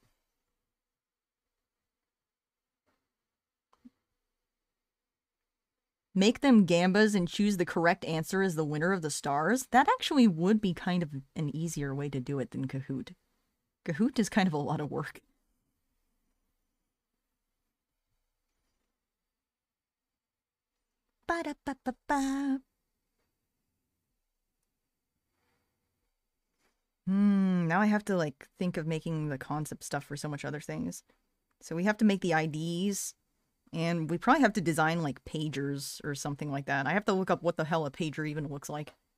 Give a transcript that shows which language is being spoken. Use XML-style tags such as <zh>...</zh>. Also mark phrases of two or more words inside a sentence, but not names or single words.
<en>Make them gambas and choose the correct answer as the winner of the stars? That actually would be kind of an easier way to do it than Kahoot. Kahoot is kind of a lot of work. Ba-da-ba-ba-ba. Now I have to, like, think of making the concept stuff for so much other things. So we have to make the IDs, and we probably have to design, like, pagers or something like that. I have to look up what the hell a pager even looks like.</en>